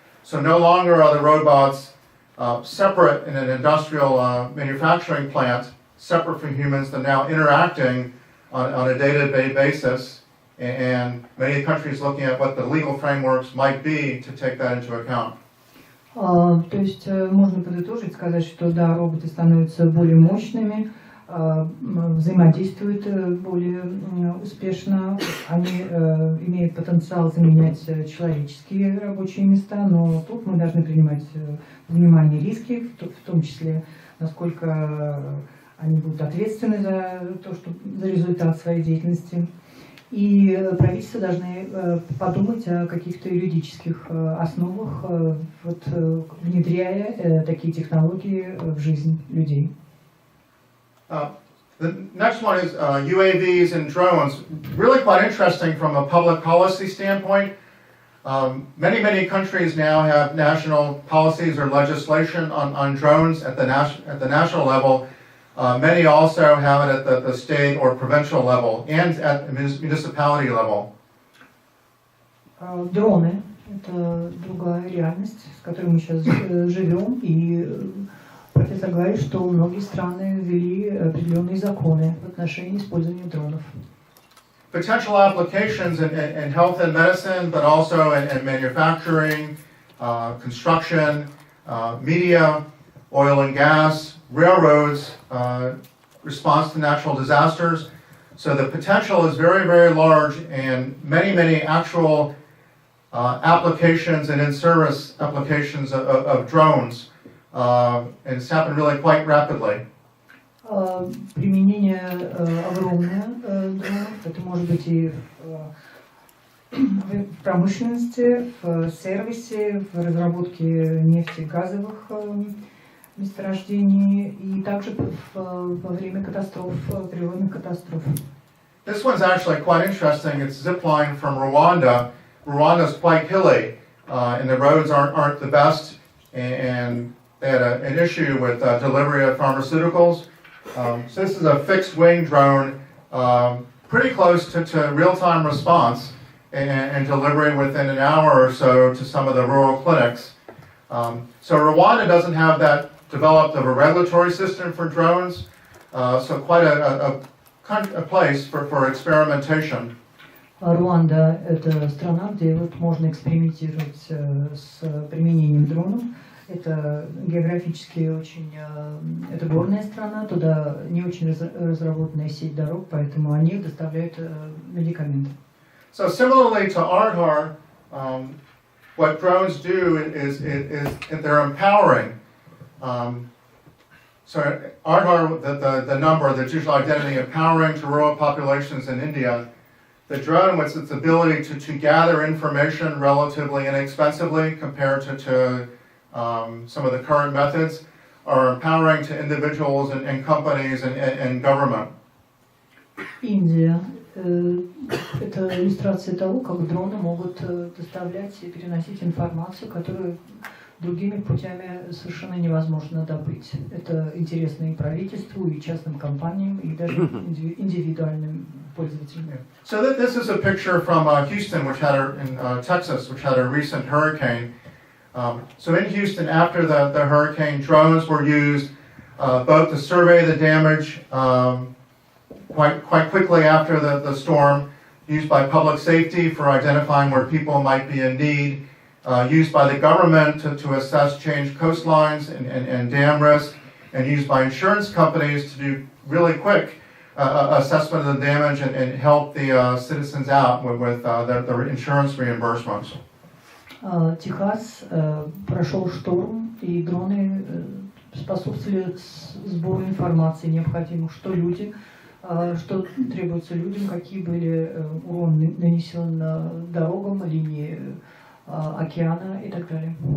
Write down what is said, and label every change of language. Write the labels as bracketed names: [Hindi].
[English] So no longer are the robots separate in an industrial manufacturing plant, separate from humans. They're now interacting on a day-to-day basis, and many countries looking at what the legal frameworks might be to take that into account. [Russian] То есть можно подытожить, сказать, что да, роботы становятся более мощными, взаимодействуют более успешно, они имеют потенциал заменять человеческие рабочие места, но тут мы должны принимать во внимание риски, в том числе, насколько они будут ответственны за то, что за результат своей деятельности. И правительства должны подумать о каких-то юридических основах, вот, внедряя такие технологии в жизнь людей. [English] The next one is UAVs and drones. Really quite interesting from a public policy standpoint. Many countries now have national policies or legislation on drones at the national level. Many also have it at the state or provincial level and at the municipality level. [Russian] Дроны – это другая реальность, с которой мы сейчас живем, и профессор говорит, что многие страны ввели определенные законы в отношении использования дронов. [English] Potential applications in health and medicine, but also in manufacturing, construction, media, oil and gas, railroads, response to natural disasters. So the potential is very large, and many actual applications and in-service applications of drones. And it's happened really quite rapidly. [Russian] Применение огромное дронов, это может быть и в промышленности, в сервисе, в разработке нефти, газовых месторождений и также во время катастроф, природных катастроф. [English] This one's actually quite interesting. It's zipline from Rwanda. Rwanda's quite hilly, and the roads aren't the best, and they had an issue with delivery of pharmaceuticals. So this is a fixed-wing drone, pretty close to real-time response, and delivery within an hour or so to some of the rural clinics. So Rwanda doesn't have that developed of a regulatory system for drones, so quite a place for experimentation. [Russian] Руанда – это страна, где вот можно экспериментировать с применением дронов. Это географически очень, это горная страна, туда не очень разработанная сеть дорог, поэтому они доставляют медикаменты. [English] So similarly to Ardhar, what drones do is they're empowering. So Ardhar, the number, the digital identity, empowering to rural populations in India. The drone, with its ability to gather information relatively inexpensively compared to some of the current methods, are empowering to individuals and companies and government. [Russian] Индия – это иллюстрация того, как дроны могут доставлять и переносить информацию, которую другими путями совершенно невозможно добыть. Это интересно и правительству, и частным компаниям, и даже индивидуальным пользователям. [English] So this is a picture from Houston, which had in Texas, which had a recent hurricane. So in Houston, after the hurricane, drones were used both to survey the damage quite quickly after the storm, used by public safety for identifying where people might be in need, used by the government to assess changed coastlines and dam risk, and used by insurance companies to do really quick assessment of the damage and help the citizens out with their insurance reimbursements. [Russian] Техас прошел шторм, и дроны способствовали сбору информации необходимых, что требуется людям, какие были уроны нанесены дорогам, линии океана и так далее.